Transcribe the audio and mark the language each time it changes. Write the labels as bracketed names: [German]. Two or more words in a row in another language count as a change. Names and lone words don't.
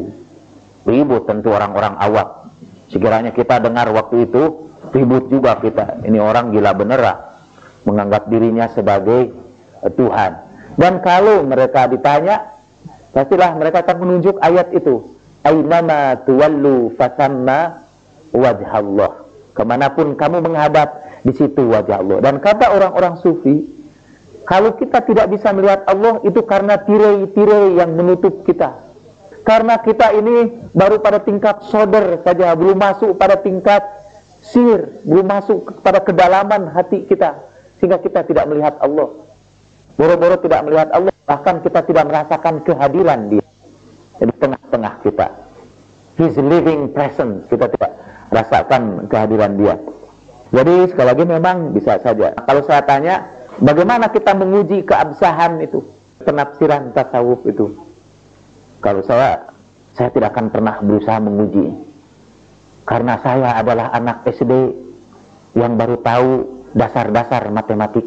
[Indonesian] Ribut tentu orang-orang awam. Sekiranya kita dengar waktu itu, ribut juga kita. Ini orang gila beneran, menganggap dirinya sebagai Tuhan. Dan kalau mereka ditanya, pastilah mereka akan menunjuk ayat itu. [Arabic] أينما تولوا فثم وجه الله. [Indonesian] Kemanapun kamu menghadap, di situ wajah Allah. Dan kata orang-orang sufi, kalau kita tidak bisa melihat Allah, itu karena tirai-tirai yang menutup kita. Karena kita ini baru pada tingkat sodar saja, belum masuk pada tingkat sir, belum masuk pada kedalaman hati kita, sehingga kita tidak melihat Allah. Boro-boro tidak melihat Allah, bahkan kita tidak merasakan kehadiran Dia di tengah-tengah kita. [English] His living presence, [Indonesian] kita tidak rasakan kehadiran Dia. Jadi sekali lagi memang bisa saja. Kalau saya tanya, bagaimana kita menguji keabsahan itu, penafsiran tasawuf itu? Kalau saya tidak akan pernah berusaha menguji. Karena saya adalah anak SD yang baru tahu dasar-dasar matematika.